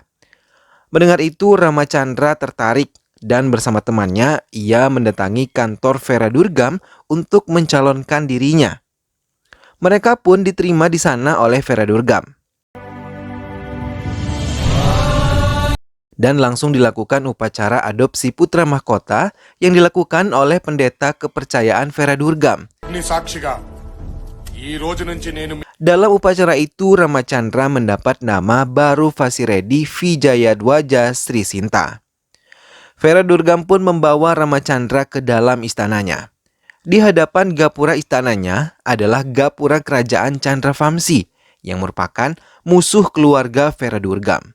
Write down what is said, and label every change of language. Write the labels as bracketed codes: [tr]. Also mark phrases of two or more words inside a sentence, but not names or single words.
[id] Mendengar itu, Ramacandra tertarik dan bersama temannya ia mendatangi kantor Feradurgam untuk mencalonkan dirinya. Mereka pun diterima di sana oleh Feradurgam. Dan langsung dilakukan upacara adopsi putra mahkota yang dilakukan oleh pendeta kepercayaan Feradurgam. [te] నీ సాక్షిగా ఈ రోజు నుంచి నేను [id] Dalam upacara itu, Ramacandra mendapat nama Baru Vasiredi Vijayadwaja Sri Sinta. Feradurgam pun membawa Ramacandra ke dalam istananya. Di hadapan gapura istananya adalah gapura kerajaan Chandravamsi yang merupakan musuh keluarga Feradurgam.